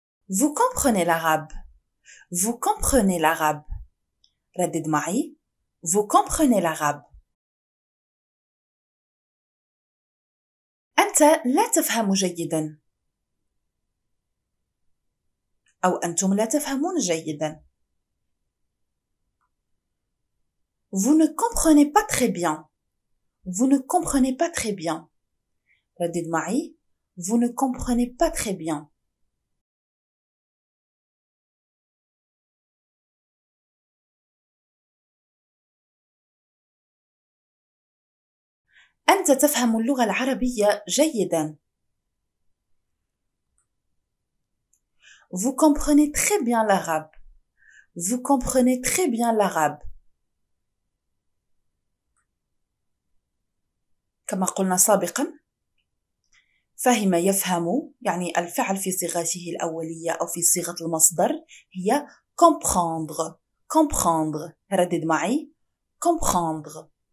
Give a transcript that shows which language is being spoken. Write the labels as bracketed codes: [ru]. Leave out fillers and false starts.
[fr] Vous comprenez l'arabe. Vous comprenez l'arabe. [ar] ردد معي. [fr] Vous comprenez l'arabe. [ar] أنت لا تفهم جيدا أو أنتم لا تفهمون جيدا. [fr] Vous ne comprenez pas très bien. Vous ne comprenez pas très bien. [ar] ردد معي. [fr] Vous ne comprenez pas très bien. [ar] أنت تفهم اللغة العربية جيدا. [fr] Vous comprenez très bien l'arabe. Vous comprenez très bien l'arabe. [ar] كما قلنا سابقا، فهم يفهم يعني الفعل في صيغته الأولية أو في صيغة المصدر هي [fr] comprendre. comprendre. [ar] ردد معي. [fr] comprendre.